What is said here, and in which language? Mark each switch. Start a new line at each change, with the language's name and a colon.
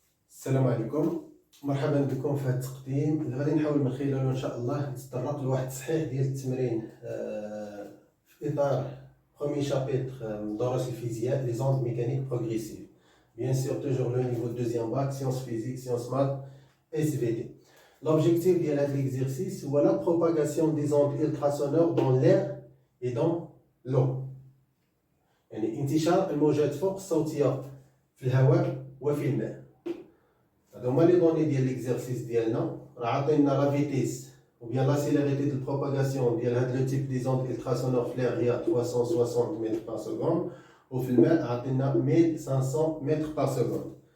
Arabic: السلام عليكم، مرحبا بكم في هذا التقديم اللي غادي نحاول من خلاله ان شاء الله نتطرق لواحد التصحيح ديال التمرين في اطار
French: بروميي شابيتر
Arabic: من دروس الفيزياء
French: لي زوند ميكانيك بروغريسيف. Bien sûr, toujours le niveau de deuxième bac, sciences physiques, sciences maths, SVT. L'objectif de l'exercice est la propagation des ondes ultrasonores dans l'air et dans l'eau.
Arabic: يعني انتشار الموجات فوق الصوتية في الهواء وفي الماء. هادو هما
French: لي دوني
Arabic: ديال ليكزيرسيس ديالنا. راه عطينا
French: لا فيتيس ou bien la célérité de propagation
Arabic: ديال هاد
French: لو تيب دي زوند ultrasonores
Arabic: في l'air هي 360 متر
French: par seconde
Arabic: وفي الماء عطينا 1500 متر par seconde.